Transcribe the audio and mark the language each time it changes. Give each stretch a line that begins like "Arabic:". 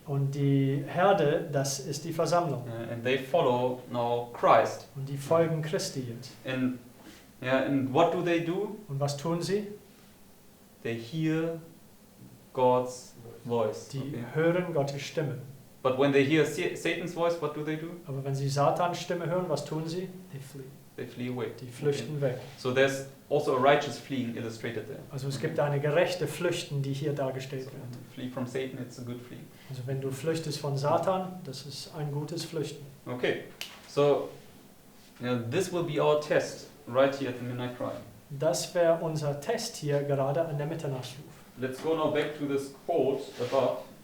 German: Und die Herde, das ist die Versammlung.
English: and they follow now Christ.
German: Und die folgen Christi jetzt.
English: And and what do?
German: Und was tun sie?
English: They hear God's voice.
German: Die
English: Okay.
German: hören Gottes Stimme.
English: But when they hear Satan's voice, what do?
German: Aber wenn sie Satans Stimme hören, was tun sie?
English: They flee. They flee away.
German: Die flüchten weg.
English: So there's also a righteous fleeing illustrated there.
German: Also es gibt eine gerechte Flüchten, die hier dargestellt
English: So,
German: wird.
English: flee from Satan, it's a good flee.
German: Also wenn du flüchtest von Satan, das ist ein gutes Flüchten.
English: Okay, so this will be our test right here at the midnight cry.
German: Das wäre unser Test hier gerade an der Mitternachtsruf.
English: Let's go now back to this quote above.